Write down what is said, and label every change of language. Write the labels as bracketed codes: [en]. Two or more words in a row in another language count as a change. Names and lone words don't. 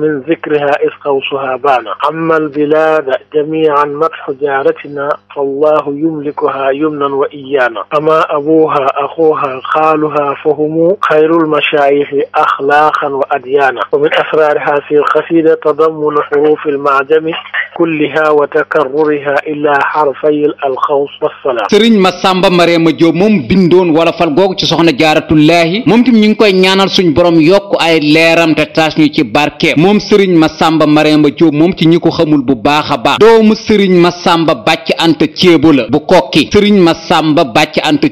[ar] من ذكرها إذ قوسها بان أما البلاد جميعا مدح جارتنا فالله يملكها يمنا وإيانا أما أبوها أخوها خالها فهم خير المشايخ أخلاقا وأديانا ومن أسرار هذه القصيدة تضمن حروف المعجم كلها وتكررها إلا حرفي الخوص والصلاة. [wo] Sëriñ Masamba Mariama Jóob moom bindoon wala fal googu ci soxna jaaratullaahi moom tim ñu ngi koy ñaanal suñ borom yokk ay leeram te taas ñu ci barkeem moom sëriñ Masamba Mariama Jóob moom ci ñi ko xamul bu baax a baax doomu sëriñ Masamba Bàcc Anta Ceebo la bu kokki sëriñ Masamba Bàcc Anta